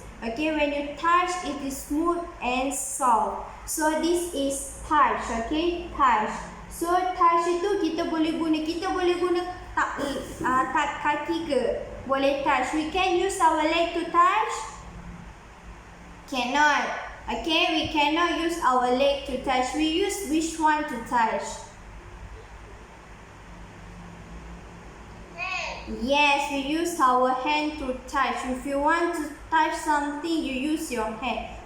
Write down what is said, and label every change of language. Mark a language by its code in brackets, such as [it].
[en] Okay, when you touch, it is smooth and soft. So this is touch. Okay, touch. [ms] So touch itu kita boleh guna kaki ke? Boleh touch. [en] We can use our leg to touch? Cannot. Okay, we cannot use our leg to touch. We use which one to touch? Yes, we use our hand to touch. If you want to touch something, you use your hand.